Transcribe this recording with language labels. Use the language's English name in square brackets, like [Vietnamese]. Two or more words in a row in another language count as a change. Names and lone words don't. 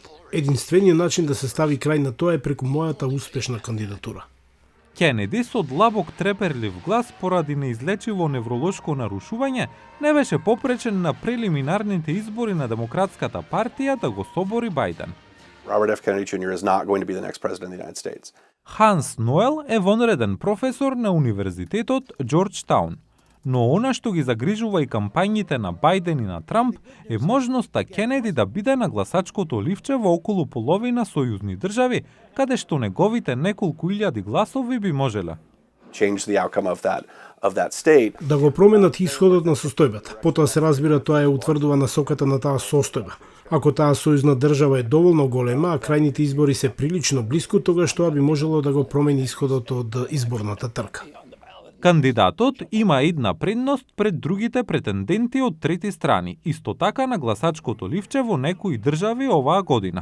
[Macedonian] Единствениот начин да се стави крај на тоа е преку мојата успешна кандидатура. Кенеди со длабок треперлив глас поради неизлечиво невролошко нарушување не беше попречен на прелиминарните избори на Демократската партија да го собори Бајден. [English] Robert F. Kennedy Jr. is not going to be the next president of the United States. [Macedonian] Ханс Ноел е вонреден професор на Универзитетот Џорџтаун. Но она што ги загрижува и кампањите на Бајден и на Трамп е можноста Кенеди да биде на гласачкото ливче во околу половина сојузни држави, каде што неговите неколку илјади гласови би можеле. [English] Change the outcome of that state. [Macedonian] Да го променат исходот на состојбата. Потоа се разбира тоа е утврдува насоката на таа состојба. Ако таа сојузна држава е доволно голема, а крајните избори се прилично блиску, тогаш тоа би можело да го промени исходот од изборната трка. Кандидатот има една предност пред другите претенденти од трети страни, исто така на гласачкото ливче во некои држави оваа година.